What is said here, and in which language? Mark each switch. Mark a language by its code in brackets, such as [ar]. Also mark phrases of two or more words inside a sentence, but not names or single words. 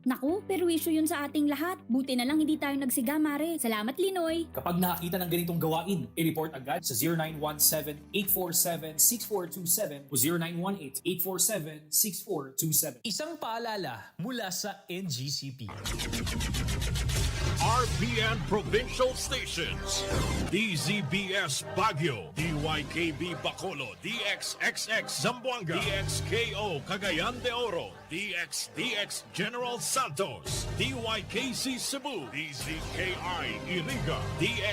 [tl] Naku, perwisyo yun sa ating lahat. Buti na lang hindi tayo nagsiga, Mare. Salamat, Linoy. Kapag nakakita ng ganitong gawain, i-report agad sa 0917-847-6427 o 0918-847-6427. Isang paalala mula sa NGCP. RPN Provincial Stations, DZBS Baguio, DYKB Bacolod, DXXX Zamboanga, DXKO Cagayan de Oro, DXDX General Santos, DYKC Cebu, DZKI-IRIGA,